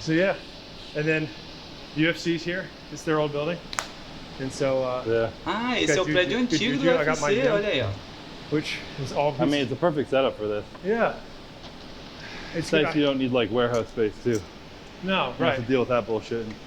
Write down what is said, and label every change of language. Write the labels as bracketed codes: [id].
[en] So yeah, and then UFC's here. It's their old building, and so. Yeah. [pt] Ah, esse é o prédio antigo do UFC, olha aí, ó. [en] Which is all. I mean, it's a perfect setup for this. Yeah. It's nice you don't need like warehouse space too. No, You right. have to deal with that bullshit.